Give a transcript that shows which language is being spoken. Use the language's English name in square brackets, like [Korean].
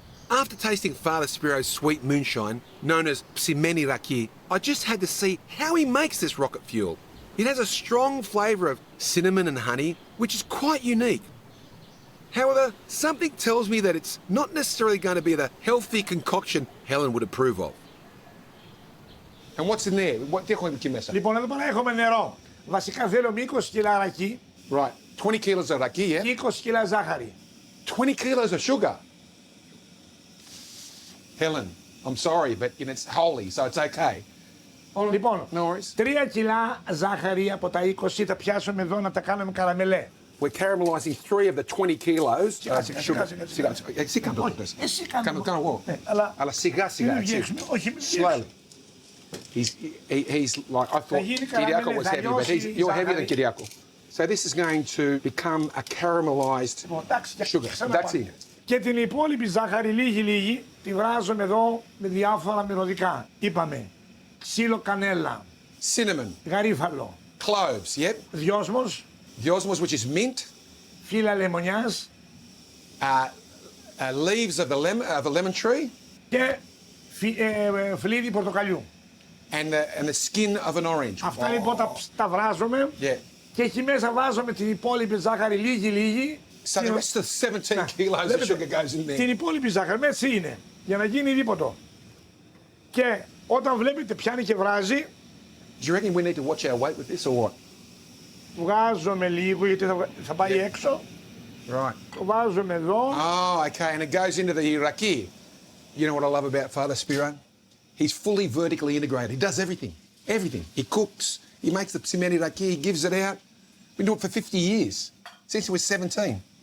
[English] After tasting Father Spiro's sweet moonshine, known as ψημένη ρακί, I just had to see how he makes this rocket fuel. It has a strong flavour of cinnamon and honey, which is quite unique. However, something tells me that it's not necessarily going to be the healthy concoction Helen would approve of. And what's in there? [Greek] Τι έχουμε εκεί μέσα? Λοιπόν, εδώ πέρα έχουμε νερό. Βασικά θέλουμε 20 κιλά ρακί. [English] Right. 20 kilos of raki, yeah? [Greek] Και 20 κιλά ζάχαρη. [English] 20 kilos of sugar. Helen, I'm sorry, but you know, it's holy, so it's okay. [Greek] Λοιπόν, [English] No worries. [Greek] 3 κιλά ζάχαρη από τα 20 τα πιάσουμε εδώ να τα κάνουμε καραμελέ. [English] We're caramelizing 3 of the 20 kilos of sugar. [Greek] Εσύ κάνε. Κάνω εγώ. Αλλά σιγά σιγά. [English] Slowly. He's like, I thought Kyriako was heavy, but you're heavier than Kyriako. So this is going to become a caramelized sugar. That's it. [Greek] Και την υπόλοιπη ζάχαρη λίγη τη βράζουμε εδώ με διάφορα μυρωδικά. Είπαμε ξύλο κανέλα, [English] Cinnamon, [Greek] γαρίφαλο, [English] cloves, yep. [Greek] δυόσμος, [English] The which is mint, [Greek] φύλλα λεμονιάς [English] leaves of the lemon tree, [Greek] και φλίδι πορτοκαλιού. [English] and the skin of an orange. [Greek] Αυτά λοιπόν τα βράζουμε και εκεί μέσα βάζουμε την υπόλοιπη ζάχαρη λίγη. [English] So the rest of the 17 kilos of sugar goes in there. [Greek] Την υπόλοιπη ζάχαρη, έτσι είναι, για να γίνει δίποτο. Και όταν βλέπετε πιάνει και βράζει, [English] Do you reckon we need to watch our weight with this or what? [Greek] βγάζουμε λίγο γιατί θα πάει έξω. [English] Right. [Greek] Το βάζουμε εδώ. [English] Oh, okay, and it goes into the raki. You know what I love about Father Spiro? He's fully vertically integrated. He does everything. Everything. He cooks, he makes the ψημένη raki, he gives it out. Been doing it for 50 years, since he was 17.